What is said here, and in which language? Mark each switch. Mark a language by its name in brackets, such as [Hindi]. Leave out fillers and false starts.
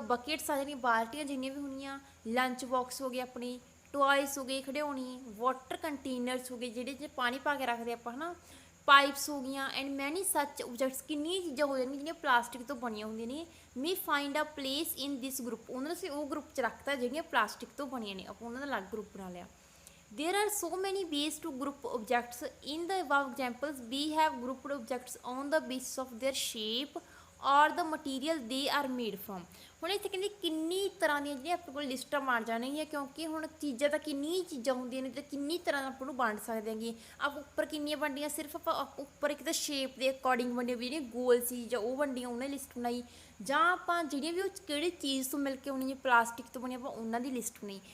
[Punjabi] Buckets ਆ ਜਾਣੀਆਂ, ਬਾਲਟੀਆਂ ਜਿੰਨੀਆਂ ਵੀ ਹੋਣੀਆਂ, ਲੰਚ ਬਾਕਸ ਹੋ ਗਏ ਆਪਣੇ, ਟੋਆਇਸ ਹੋ ਗਏ ਖਿਡੌਣੇ, ਵਾਟਰ ਕੰਟੇਨਰਸ ਹੋ ਗਏ ਜਿਹੜੇ 'ਚ ਪਾਣੀ ਪਾ ਕੇ ਰੱਖਦੇ ਆਪਾਂ ਹੈ ਨਾ, ਪਾਈਪਸ ਹੋ ਗਈਆਂ [English] And many such objects. [Punjabi] ਕਿੰਨੀਆਂ ਚੀਜ਼ਾਂ ਹੋ ਜਾਣਗੀਆਂ ਜਿਹੜੀਆਂ ਪਲਾਸਟਿਕ ਤੋਂ ਬਣੀਆਂ ਹੁੰਦੀਆਂ ਨੇ। [English] Me find a place in this group. [Punjabi] ਉਹਨਾਂ ਨੂੰ ਅਸੀਂ ਉਹ ਗਰੁੱਪ 'ਚ ਰੱਖਤਾ ਜਿਹੜੀਆਂ ਪਲਾਸਟਿਕ ਤੋਂ ਬਣੀਆਂ ਨੇ, ਆਪਾਂ ਉਹਨਾਂ ਦਾ ਅਲੱਗ ਗਰੁੱਪ ਬਣਾ ਲਿਆ। [English] There are so many ways to group objects. In the above examples, we have grouped objects on the basis of their shape or the material they are made from। [Punjabi] ਹੁਣ ਇੱਥੇ ਕਹਿੰਦੇ ਕਿੰਨੀ ਤਰ੍ਹਾਂ ਦੀਆਂ ਜਿਹੜੀਆਂ ਆਪਣੇ ਕੋਲ ਲਿਸਟਾਂ ਬਣ ਜਾਣਗੀਆਂ, ਕਿਉਂਕਿ ਹੁਣ ਚੀਜ਼ਾਂ ਤਾਂ ਕਿੰਨੀ ਚੀਜ਼ਾਂ ਹੁੰਦੀਆਂ ਨੇ ਤੇ ਕਿੰਨੀ ਤਰ੍ਹਾਂ ਆਪਾਂ ਨੂੰ ਵੰਡ ਸਕਦੇ ਹੈਗੇ। ਆਪਾਂ ਉੱਪਰ ਕਿੰਨੀਆਂ ਵੰਡੀਆਂ, ਸਿਰਫ ਆਪਾਂ ਉੱਪਰ ਇੱਕ ਤਾਂ ਸ਼ੇਪ ਦੇ ਅਕੋਰਡਿੰਗ ਵੰਡੀਆਂ ਵੀ ਜਿਹੜੀਆਂ ਗੋਲ ਸੀ ਜਾਂ ਉਹ ਵੰਡੀਆਂ ਉਹਨਾਂ ਦੀ ਲਿਸਟ ਬਣਾਈ, ਜਾਂ ਆਪਾਂ ਜਿਹੜੀਆਂ ਵੀ ਉਹ ਕਿਹੜੀ ਚੀਜ਼ ਤੋਂ ਮਿਲ ਕੇ ਹੋਣੀਆਂ, ਪਲਾਸਟਿਕ ਤੋਂ ਬਣੀ ਆਪਾਂ ਉਹਨਾਂ ਦੀ ਲਿਸਟ ਬਣਾਈ।